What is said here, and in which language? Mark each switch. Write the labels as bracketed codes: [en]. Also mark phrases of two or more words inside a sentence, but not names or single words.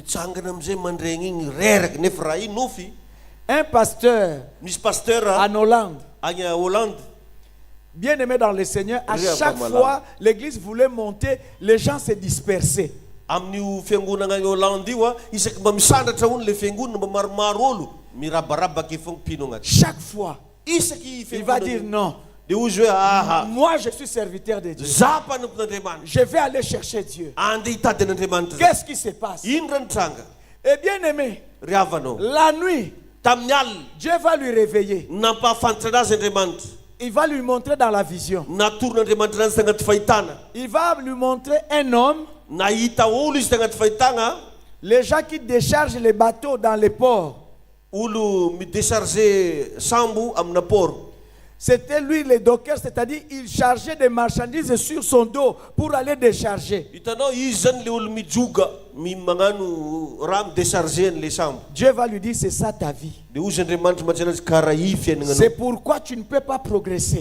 [fr] Un pasteur en Hollande, bien aimé dans le Seigneur, à chaque fois l'église voulait monter, les gens se dispersaient. [mg] Amin'io fiangonana Hollande io isaky mba misandratra hono le fiangonana mba maromaro olo mirabarabaka fogna pino agnaty. [fr] Chaque fois [mg] isaky [fr] il va dire non. [mg] De ozy hoe [fr] moi je suis serviteur de Dieu. [mg] Za mpanampin'Andriamanitra. [fr] Je vais aller chercher Dieu. [mg] Andeha hitady an'Andriamanitra. [fr] Qu'est-ce qui se passe? [mg] Ino raha nitranga? [fr] Eh bien aimé, [mg] ry havanao. [fr] la nuit, [mg] tamin'ny alina [fr] Dieu va lui réveiller. [mg] Nampahafantatra anazy Andriamanitra. [fr] Il va lui montrer dans la vision. [mg] Natoron'Andriamanitra anazy tagnaty fahitana. [fr] Il va lui montrer un homme. [mg] Nahita olo izy tagnaty fahitana. [fr] Les gens qui déchargent les bateaux dans les ports. [mg] Olo midécharger sambo amina port. [fr] C'était lui le docker, c'est-à-dire il chargeait des marchandises sur son dos pour aller décharger. Dieu va lui dire c'est ça ta vie. C'est pourquoi tu ne peux pas progresser.